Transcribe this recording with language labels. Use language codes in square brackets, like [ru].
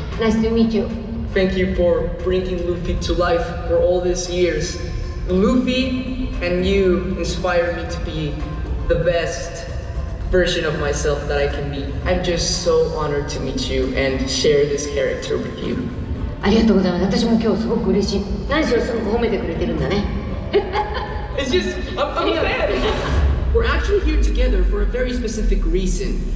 [en] Nice to meet you. Thank you for bringing Luffy to life for all these years. Luffy and you inspire me to be the best version of myself that I can be. I'm just so honored to meet you and share this character with you. [ja] ありがとうございます。私も今日すごく嬉しい。何しろすごく褒めてくれてるんだね。 [en] It's just, I'm a fan. We're actually here together for a very specific reason.